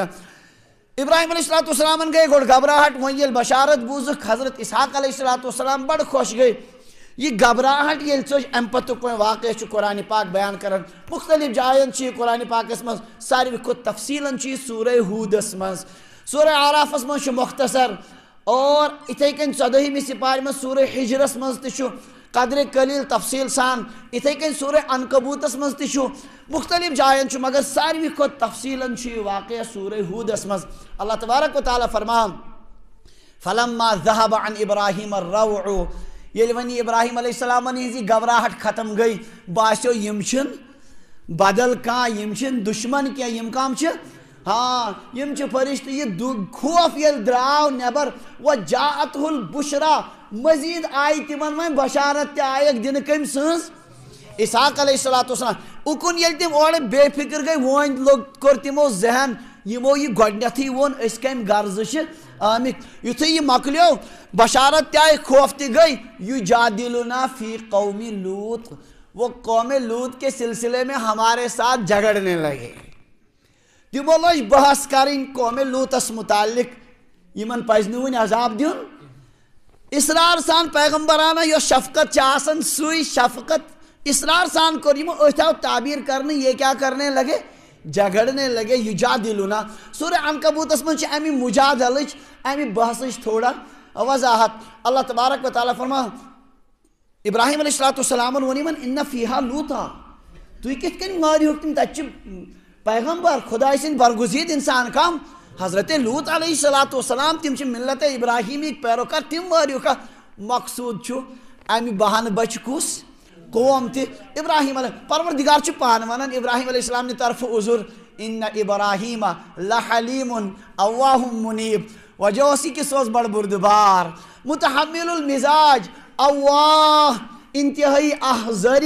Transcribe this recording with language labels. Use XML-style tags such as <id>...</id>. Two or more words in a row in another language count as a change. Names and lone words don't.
<ks>ابراہیم علیہ السلام گئی گوڑ گھبراہٹ، وۄنۍ ییٚلہِ بشارت بوٗزٕکھ حضرت اسحاق علیہ السلام بڑ خوش گئی۔ یہ گھبراہٹ ییٚلہِ ژٔج امہِ پتُک وۄنۍ واقعہ چھُ قرآن پاک بیان کران، مختلف جایَن چھِ یہِ قرآن پاکس منٛز، ساروی کھۄتہٕ تفصیٖلن چھُ یہِ سورہ ہوٗدس منٛز، سورہ آرافس منٛز چھُ مختصر، اور اِتھَے کٔنۍ 14ہمہِ سپارِ منٛز سورہ ہجرس منٛز تہِ چھُ قدر قلیل تفصیل سان، اِتھَے کٔنۍ سورہ عنکبوٗتس منٛز تہِ چھُ، مختلف جایَن چھُ، مگر ساروی کھۄتہٕ تفصیٖلن چھُ یہِ واقعہ سورہ ہوٗدس منٛز۔</ks> <ar>اللہ تبارک و تعالیٰ فرمان فلما ذهب عن ابراہیم الروع،</ar> <ks>ییٚلہِ وۄنۍ ابراہیم علیہ السلام ہِنٛز یہِ گھبراہٹ ختم گئی، باسیو یِم چھِنہٕ بدل کانٛہہ، یِم چھِنہٕ دُشمن کینٛہہ، یِم کم چھِ، ہاں یِم چھِ فرشتہٕ، یہِ خوف ییٚلہِ درٛاو نٮ۪بر، وجاءته البشرا، مزیٖد آیہِ تِمن وۄنۍ بشارت تہِ آیکھ دِنہٕ کٔمۍ سٕنٛز، اسحاق علیہ السلام، اُکُن ییٚلہِ تِم اورٕ بے فکر گٔے، وۄنۍ کوٚر تِمو ذہن، یمو یہ گۄڈنیتھٕے ووٚن أسۍ کمہِ غرضہٕ چھِ آمٕتۍ، یُتھُے یہِ مۄکلیو بشارت تہِ آیہِ، خوف تہِ گئی،</ks> <ar>یجادلنا فی قوم لوط،</ar> <ur>وہ قوم لوط کے سلسلے میں ہمارے ساتھ جھگڑنے لگے،</ur> <ks>تمو لوج بحث کریں قوم لوطس متعلق، یمن پزِ نہٕ وُنہِ عذاب دیُن، اصرار سان پیغمبرانہ یۄس شفقت چھِ آسان، سُے شفقت اصرار سان کوٚر یمو، أتھۍ آو تعبیر کرنے،</ks> <ur>یہ کیا کرنے لگے، جھگڑنے لگے،</ur> <ks>یجادلنا۔ سورہ عنکبوتس منٛز چھِ امی مجادلٕچ، امی بحثٕچ تھوڑا وضاحت۔ اللہ تبارک و تعالیٰ فرمان ابراہیم علیہ السلام ووٚن یِمن</ks> <ar>اِنَّ فیہا لوٗطا،</ar> <ks>تُہۍ کِتھ کٔنۍ مٲرِہوکھ تِم، تتہِ چھِ پیغمبر خۄداے سٕنٛدۍ برگزیٖد انسان کم، حضرت لوط علیہ السلام، تِم چھِ ملت ابراہیمٕکۍ پیروکار، تِم مٲرِہوکھا، مقصوٗد چھُ امہِ بہانہٕ بچہِ کُس، قوم تہِ ابراہیم علیہ، پروردگار چھُ پانہٕ ونان ابراہیم علیہ السلام نہِ طرفہٕ عذر،</ks> <ar>اِنَّ ابراہیٖمَ لحلیٖمٌ اَوّاہٌ مُنیٖب،</ar> <ks>وجہ اوس یہِ کہِ سُہ اوس بڑٕ بُردٕبار، متحمل المزاج، اواہ انتہائی احزٲری</ks>